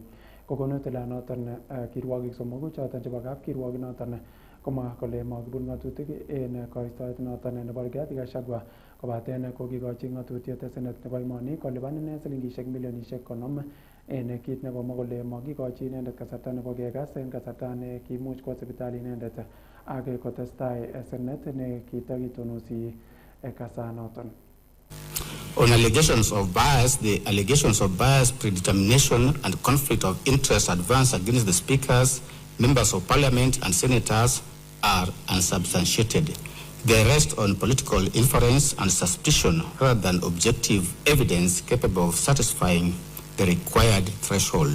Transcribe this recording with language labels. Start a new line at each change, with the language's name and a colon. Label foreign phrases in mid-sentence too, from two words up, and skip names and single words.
Kalenjin: Kokonu tilanoton kirwokik somoku choton chebo kapkirwok noton komwa kole makibun ng'atutik en koistoet noton nebo Rigathi Gachagua kobaten kokikochi ng'atutiet senet nebo emoni kolipan ine silingishek milionishek 50 en kit nekomwa kole makikochi inendet kasarta nebo kekas en kasarta ne kimuch kwo sipitali inendet ak kotestai senet ne kitakitonosi kasanoton.
English: On allegations of bias, the allegations of bias, predetermination, and conflict of interest advanced against the speakers, members of parliament, and senators are unsubstantiated. They rest on political inference and suspicion rather than objective evidence capable of satisfying the required threshold.